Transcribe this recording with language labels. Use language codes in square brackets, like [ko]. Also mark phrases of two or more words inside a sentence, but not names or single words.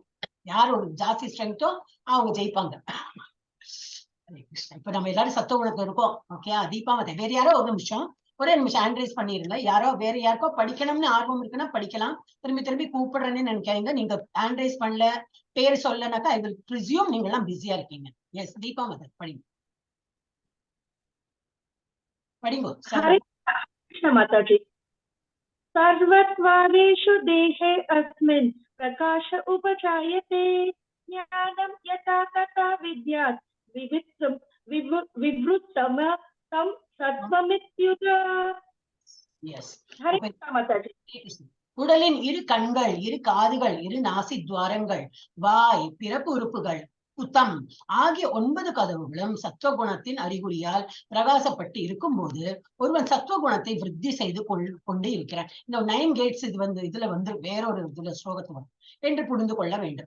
[ta] யார் ஒரு ஜாஸ்தி ஸ்ட்ரென்த்தோ அவங்க ஜெயிப்பாங்க. இப்ப நம்ம எல்லாரும் சத்துவகுணத்துல இருக்கோம். ஓகே, தீபாவதி வேற யாரோ ஒரே நிமிஷம் [en] hand raise [ta] பண்ணிருங்க. யாரோ வேற யாருக்கோ படிக்கணும்னு ஆர்வம் இருக்குன்னா படிக்கலாம். திரும்பி கூப்பிடுறேன்னு நினைக்காதீங்க. நீங்க [en] hand raise [ta] பண்ணல, பேர் சொல்லனாக்கா [en] I will presume [ta] நீங்க எல்லாம் பிஸியா இருக்கீங்க. எஸ், தீபாவதி படிங்க. [hi] माताजी। [sa] सर्वत्वादेषु देहे अस्मिन् प्रकाश उपजायते ज्ञानं यथा तथा विद्यात् विवृत्तम तं सत्वमित्युत [ta] எஸ். [hi] हरे कृष्ण माताजी [ta] உடலின் இரு கண்கள், இரு காதுகள், இரு நாசி துவாரங்கள், வாய், பிறப்பு உறுப்புகள், குத்தம் ஆகிய 9 கதவுகளும் சத்துவகுணத்தின் அறிகுறியால் பிரகாசப்பட்டு இருக்கும் போது ஒருவன் சத்துவகுணத்தை விருத்தி செய்து கொண்டு இருக்கிறான். இந்த 9 கேட்ஸ் இதுல வேறொரு இதுல ஸ்லோகத்துல என்று புரிந்து கொள்ள வேண்டும்.